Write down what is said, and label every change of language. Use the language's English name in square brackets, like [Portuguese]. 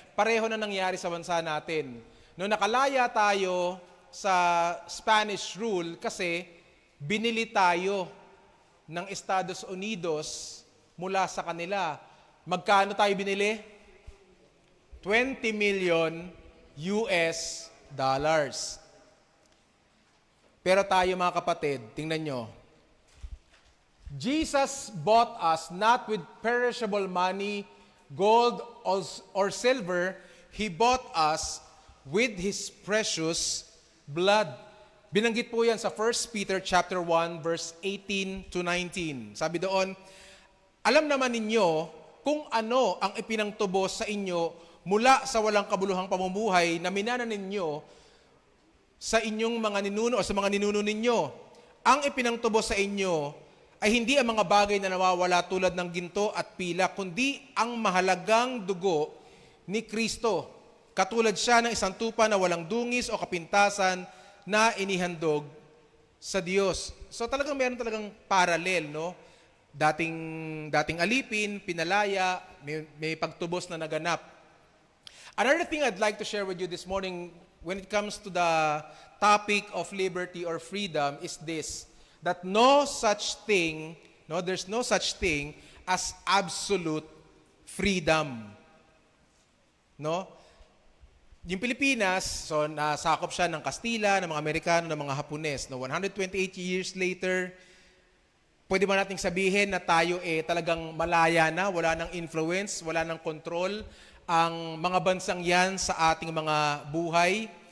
[Filipino] Pareho na nangyari sa bansa natin. No, nakalaya tayo sa Spanish rule kasi binili tayo ng Estados Unidos mula sa kanila. Magkano tayo binili? 20 million US dollars. Pero tayo mga kapatid, tingnan nyo. [English] Jesus bought us not with perishable money, gold or silver. He bought us with His precious blood. [Filipino] Binanggit po yan sa 1 Peter chapter 1 verse 18 to 19. Sabi doon, alam naman ninyo kung ano ang ipinangtubos sa inyo mula sa walang kabuluhang pamumuhay na minana ninyo sa inyong mga ninuno o sa mga ninuno ninyo. Ang ipinangtubos sa inyo ay hindi ang mga bagay na nawawala tulad ng ginto at pila, kundi ang mahalagang dugo ni Kristo. Katulad siya ng isang tupa na walang dungis o kapintasan na inihandog sa Diyos. So meron talagang parallel, no? Dating alipin, pinalaya, may pagtubos na naganap. [English] Another thing I'd like to share with you this morning when it comes to the topic of liberty or freedom is this, that there's no such thing as absolute freedom. No? [Filipino] yung Pilipinas, so nasakop siya ng Kastila, ng mga Amerikano, ng mga Hapones. No, 128 years later, pwede ba nating sabihin na tayo talagang malaya na, wala nang influence, wala nang control ang mga bansang yan sa ating mga buhay?